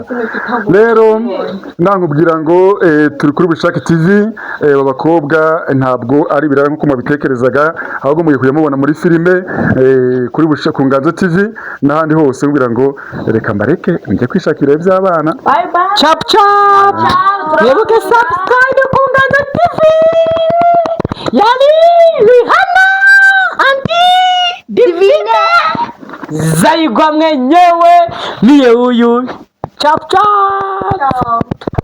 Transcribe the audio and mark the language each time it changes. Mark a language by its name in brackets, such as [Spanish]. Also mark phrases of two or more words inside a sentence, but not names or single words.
[Kinyarwanda] Rero nankubwira ngo turi kuri Bushake TV abakobwa ntabwo ari ibirara nk'uko mubitekerezaga ahubwo mugiye kujya muri filime kuri Bushake ku Inganzo TV n'ahandi hose ngira ngo reka mbareke njye kwishakira iby'abana. [English] Bye bye. [Kinyarwanda] Chap mwibuke subscribe ku Inganzo TV yani Rihanna Divine Zayirwa [Swahili] mwenyewe niye huyu. Chap